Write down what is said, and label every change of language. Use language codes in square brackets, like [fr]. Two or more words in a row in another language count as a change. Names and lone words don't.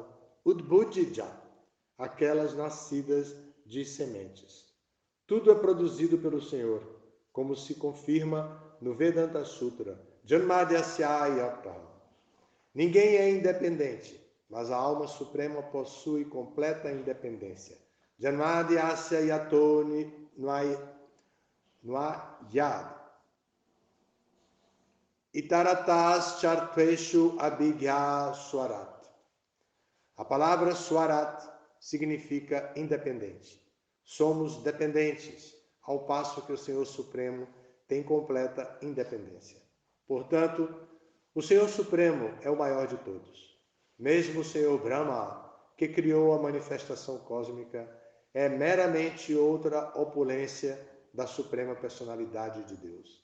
[pt] Udbhujija, aquelas nascidas de sementes. Tudo é produzido pelo Senhor, como se confirma no Vedanta Sutra. [sa] Janmadhyasya. [pt] Ninguém é independente, mas a alma suprema possui completa independência. [sa] Janmadhyasya yato yad. Itaratas chartveshu abhigya swarat. [pt] A palavra swarat significa independente. Somos dependentes, ao passo que o Senhor Supremo tem completa independência. Portanto, o Senhor Supremo é o maior de todos. Mesmo o Senhor Brahma, que criou a manifestação cósmica, é meramente outra opulência da Suprema Personalidade de Deus.